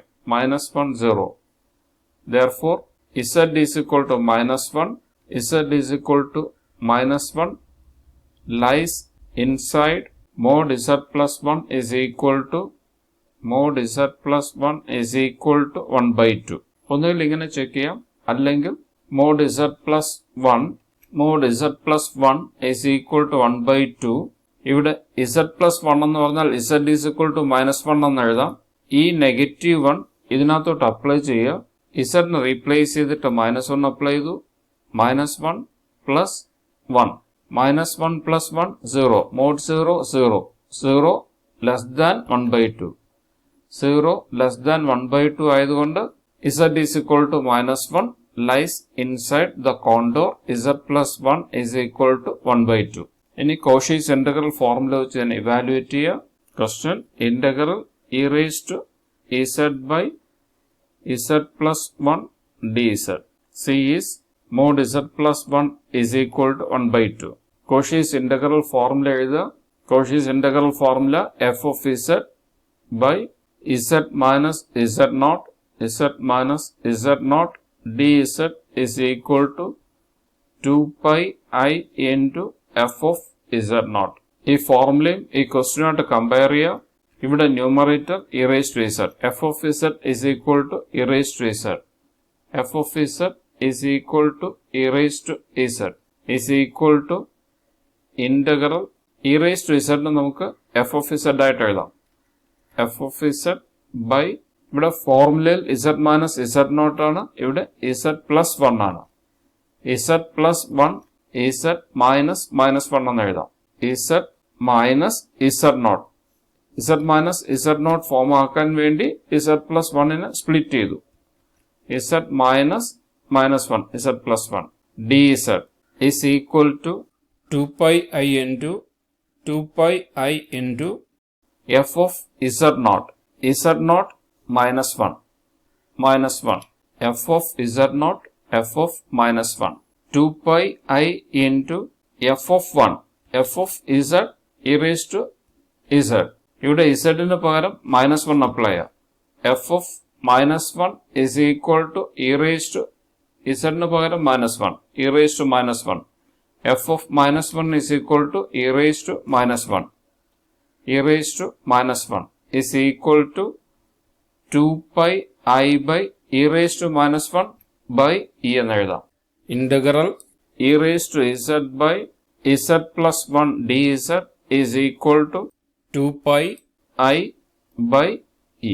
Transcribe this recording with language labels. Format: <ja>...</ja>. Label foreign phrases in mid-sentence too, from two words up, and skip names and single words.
<en>-1 0. Therefore, z is equal to -1. Z is equal to -1 lies inside mod z plus 1 is equal to mod z plus 1 is equal to 1 by 2.</en> <ml>ഒന്നുകിൽ ഇങ്ങനെ ചെക്ക് ചെയ്യാം, അല്ലെങ്കിൽ</ml> <en>mod z plus 1 is equal to 1 by 2.</en> <ml>ഇവിടെ</ml> <en>z plus 1</en> <ml>എന്ന് പറഞ്ഞാൽ</ml> <en>z is equal to -1</en> <ml>എന്ന് എഴുതാം. ഈ -1 ഇതിനകത്തോട്ട് അപ്ലൈ ചെയ്യുക. z നെ റീപ്ലേസ് ചെയ്തിട്ട് -1 അപ്ലൈ ചെയ്തു.</ml> <en>-1 plus 1. -1 plus 1 0. Mod 0 0. 0 less than 1 by 2. 0 less than 1 by 2 ആയതുകൊണ്ട് z is equal to -1 lies inside the contour z plus 1 is equal to 1 by 2.</en> <ml>ഇനി</ml> <en>Cauchy's integral formula</en> <ml>വെച്ച് തന്നെ ഇവാലുവേറ്റ് ചെയ്യുക.</ml> <en>question integral e raised to z by z plus 1 dz. C is mod z plus 1 is equal to 1 by 2. Cauchy's integral formula എഴുതുക. Cauchy's integral formula f of z by z minus z naught dz is equal to 2 pi I into f of z naught.</en> <ml>ഈ ഫോർമുലയും ഈ ക്വസ്റ്റ്യനായിട്ട് കമ്പയർ ചെയ്യുക.</ml> <en>ഇവിടെ ന്യൂമറേറ്റർ e raised to z. f of z is equal to e raised to z. f of z is equal to e raised to z is equal to ഇന്റഗ്രൽ e raised to z നമുക്ക് f of z</en> <ml>ആയിട്ട് എഴുതാം.</ml> <en>f of z by</en> <ml>ഇവിടെ ഫോർമുലയിൽ</ml> <en>z minus z naught</en> <ml>ആണ്, ഇവിടെ</ml> <en>z plus 1 ആണ്. z plus 1 z minus -1</en> <ml>എന്ന് എഴുതാം.</ml> <en>z minus z naught. z minus z naught ഫോം</en> <ml>ആക്കാൻ വേണ്ടി</ml> <en>z plus 1</en> <ml>സ്പ്ലിറ്റ് ചെയ്തു.</ml> <en>z minus -1 z plus 1 dz is equal to 2 pi I into f of z naught. z naught -1 f of z naught f of -1. 2 pi I into f of 1 f of z e raised to z.</en> <ml>ഇവിടെ z ന് പകരം -1 അപ്ലൈ ചെയ്യാം.</ml> <en>f of -1 is equal to e raised to z</en> <ml>ന് പകരം</ml> <en>-1 e raised to -1. f of -1 is equal to e raised to -1. e raised to -1 is equal to 2 pi I by e raised to -1 by e</en> <ml>എന്ന് എഴുതാം.</ml> <en>ഇന്റഗ്രൽ e raised to z by z plus 1 dz is equal to 2 pi I by e.</en>